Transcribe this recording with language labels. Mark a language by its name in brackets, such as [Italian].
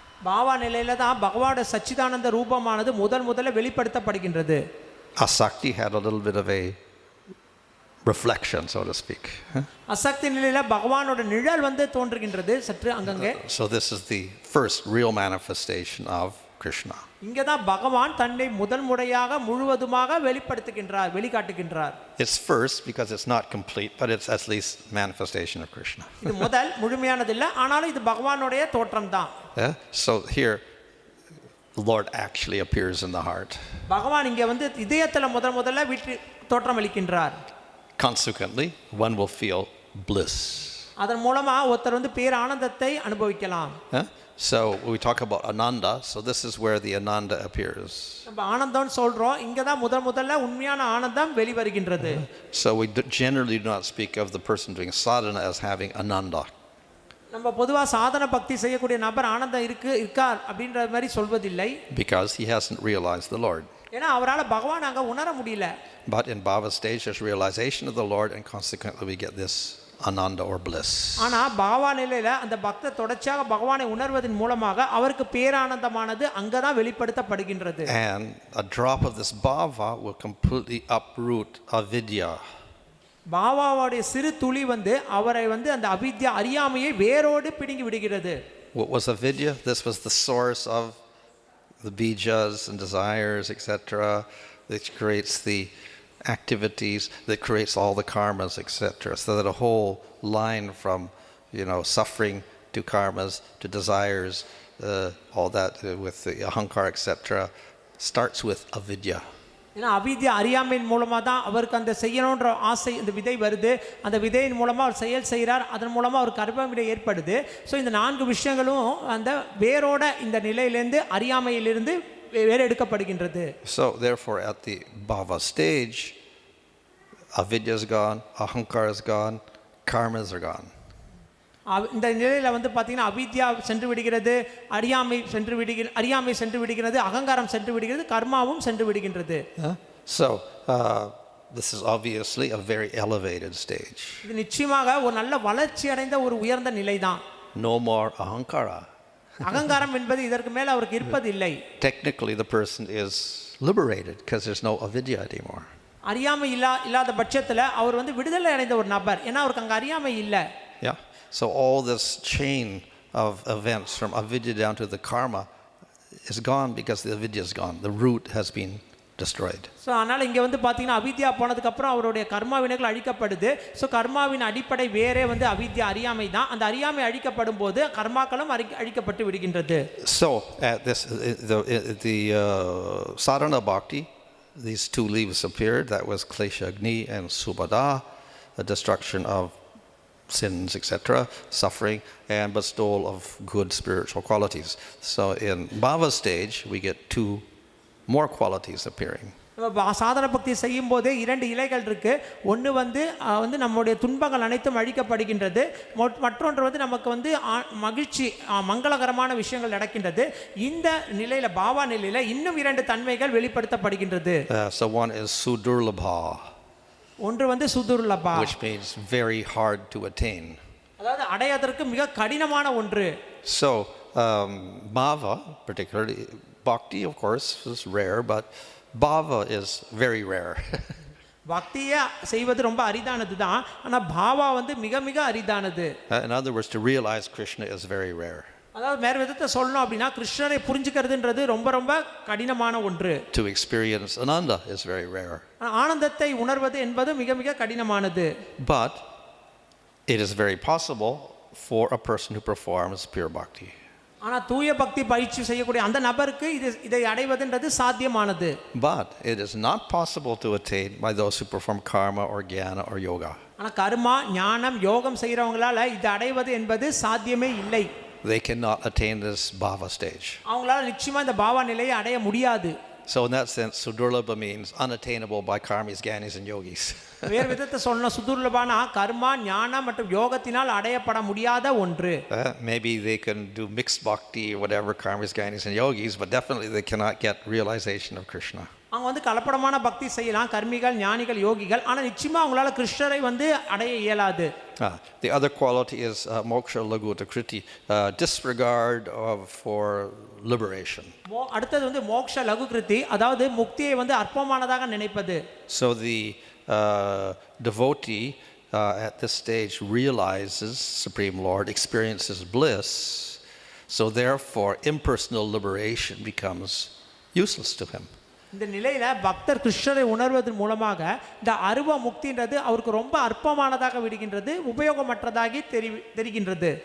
[Tamil] பாவா நிலையில தான் பகவானுடைய சச்சிதானந்த ரூபமானது முதல்ல வெளிப்படுத்தப்படுகின்றது. [English] Asakti had a little bit of a reflection, so to speak. [Tamil] அசக்தி நிலையில பகவானோட நிழல் வந்து தோன்றுகின்றது சற்று அங்கங்கே. [English] So this is the first real manifestation of Krishna. [Tamil] இங்க தான் பகவான் தன்னை முதல் முறையாக முழுவதுமாக வெளிப்படுத்துகின்றார், வெளிக்காட்டுகின்றார். [English] It's first because it's not complete, but it's at least manifestation of Krishna. [Tamil] இது முதல் முழுமையானது இல்ல, ஆனாலும் இது பகவானுடைய தோற்றம் தான். [English] So here the Lord actually appears in the heart. [Tamil] பகவான் இங்க வந்து இதயத்துல முதல்ல தோற்றம் அளிக்கின்றார். [English] Consequently, one will feel bliss. [Tamil] அதன் மூலமா ஒருத்தர் வந்து பேர் ஆனந்தத்தை அனுபவிக்கலாம். [English] So we talk about Ananda, so this is where the Ananda appears. [Tamil] நம்ம ஆனந்தம் சொல்றோம், இங்க தான் முதல்ல உண்மையான ஆனந்தம் வெளிவருகின்றது. [English] So we generally do not speak of the person doing sadhana as having Ananda. [Tamil] நம்ம பொதுவா சாதன பக்தி செய்யக்கூடிய நபர் ஆனந்தம் இருக்கார் அப்படின்ற மாதிரி சொல்வதில்லை. [English] Because he hasn't realized the Lord. [Tamil] ஏன்னா அவரால பகவான் அங்க உணர முடியல. [English] But in Bhava stage there's realization of the Lord and consequently we get this Ananda or bliss. [Tamil] ஆனா பாவா நிலையில அந்த பக்தர் தொடர்ச்சியாக பகவானை உணர்வதன் மூலமாக அவருக்கு பேரானந்தமானது அங்கதான் வெளிப்படுத்தப்படுகின்றது. [English] And a drop of this bhava will completely uproot avidya. [Tamil] பாவாவுடைய சிறு துளி வந்து அவரை வந்து அந்த அவித்யா அறியாமையை வேரோடு பிடுங்கி விடுகிறது. [English] What was avidya? This was the source of the bijas and desires, etc., which creates the activities, that creates all the karmas, etc. So that a whole line from, suffering to karmas to desires, all that with the ahankar, etc., starts with avidya. [Tamil] ஏன்னா அவித்யா அறியாமையின் மூலமாக தான் அவருக்கு அந்த செய்யணுன்ற ஆசை, இந்த விதை வருது, அந்த விதையின் மூலமாக அவர் செயல் செய்கிறார், அதன் மூலமாக அவர் கர்ம வினை ஏற்படுது. ஸோ இந்த 4 விஷயங்களும் அந்த வேரோட இந்த நிலையிலேருந்து அறியாமையிலிருந்து வேறு எடுக்கப்படுகின்றது. [English] So therefore at the bhava stage avidya is gone, ahankar is gone, karmas are gone. [Tamil] இந்த நிலையில வந்து பார்த்தீங்கன்னா அவித்யா சென்று விடுகிறது, அறியாமை சென்று விடுகிறது, அகங்காரம் சென்று விடுகிறது, கர்மாவும் சென்று விடுகின்றது. [English] So this is obviously a very elevated stage. [Tamil] இது நிச்சயமாக ஒரு நல்ல வளர்ச்சி அடைந்த ஒரு உயர்ந்த நிலைதான். [English] No more ahankara. [Tamil] அகங்காரம் என்பது இதற்கு மேல அவருக்கு இருப்பதில்லை. [English] Technically the person is liberated because there's no avidya anymore. [Tamil] அறியாமை இல்லாத பட்சத்துல அவர் வந்து விடுதலை அடைந்த ஒரு நபர், ஏன்னா அவருக்கு அங்க அறியாமை இல்லை. [English] Yeah. So all this chain of events from avidya down to the karma is gone because the avidya is gone. The root has been destroyed. [Tamil] So அதனால் இங்கே வந்து பார்த்தீங்கன்னா அவித்யா போனதுக்கு அப்புறம் அவருடைய கர்மா வினைகள் அழிக்கப்படுது. ஸோ கர்மாவின் அடிப்படை வேறே வந்து அவித்யா அறியாமை தான். அந்த அறியாமை அழிக்கப்படும் போது கர்மாக்களும் அழிக்கப்பட்டு விடுகின்றது. [English] So at this the sadhana bhakti, these 2 leaves appeared. That was klesha agni and subhada, the destruction of sins, etc., suffering, and bestowal of good spiritual qualities. So in bhava stage we get 2 more qualities appearing. [Tamil] நம்ம சாதன பக்தி செய்யும் போதே 2 இலைகள் இருக்கு. ஒன்று வந்து நம்முடைய துன்பங்கள் அனைத்தும் அழிக்கப்படுகின்றது, மற்றொன்று வந்து நமக்கு வந்து மகிழ்ச்சி மங்களகரமான விஷயங்கள் நடக்கின்றது. இந்த நிலையில பாவா நிலையில இன்னும் 2 தன்மைகள் வெளிப்படுத்தப்படுகின்றது. [English] So one is sudurlabha, [Tamil] ஒன்று வந்து சுதுர்லபா, [English] which means very hard to attain. [Tamil] அதாவது அடையதற்கு மிக கடினமான ஒன்று. [English] So bhava, particularly bhakti, of course, is rare, but bhava is very rare. [Tamil] பக்தியை செய்வது ரொம்ப அரிதானது தான், ஆனால் பாவா வந்து மிக மிக அரிதானது. [English] In other words, to realize Krishna is very rare. [Tamil] அதாவது வேறு விதத்தை சொல்லணும் அப்படின்னா கிருஷ்ணரை புரிஞ்சுக்கிறதுன்றது ரொம்ப ரொம்ப கடினமான ஒன்று. [English] To experience Ananda is very rare. [Tamil] ஆனந்தத்தை உணர்வது என்பது மிக மிக கடினமானது. [English] But it is very possible for a person who performs pure bhakti. [Tamil] ஆனால் தூய பக்தி பயிற்சி செய்யக்கூடிய அந்த நபருக்கு இதை அடைவதுன்றது சாத்தியமானது. [English] But it is not possible to attain by those who perform karma or jnana or yoga. [Tamil] ஆனால் கர்மா ஞானம் யோகம் செய்கிறவங்களால இது அடைவது என்பது சாத்தியமே இல்லை. [English] They cannot attain this bhava stage. [Tamil] அவங்களால நிச்சயமா இந்த பாவா நிலையை அடைய முடியாது. [English] So in that sense, sudurlabha means unattainable by karmis, jnanis and yogis. [Tamil] வேறு விதத்தை சொன்னா சுதுர்லபானா கர்மா ஞானம் மற்றும் யோகத்தினால் அடையப்பட முடியாத ஒன்று. [English] Maybe they can do mixed bhakti or whatever, karmis, jnanis and yogis, but definitely they cannot get realization of Krishna. [Tamil] அவங்க வந்து கலப்படமான பக்தி செய்யலாம், கர்மிகள் ஞானிகள் யோகிகள், ஆனால் நிச்சயமா அவங்களால கிருஷ்ணரை வந்து அடைய இயலாது. [English] The other quality is moksha laguta kriti, disregard for liberation. [Tamil] அடுத்தது வந்து மோக்ஷ லகு கிருதி, அதாவது முக்தியை வந்து அற்பமானதாக நினைப்பது. [English] So the devotee at this stage realizes Supreme Lord, experiences bliss, so therefore impersonal liberation becomes useless to him. [Tamil] இந்த நிலையில பக்தர் கிருஷ்ணரை உணர்வதன் மூலமாக இந்த அருவ முக்தின்றது அவருக்கு ரொம்ப அற்பமானதாக விடுகின்றது, உபயோகமற்றதாகி தெரிகின்றது.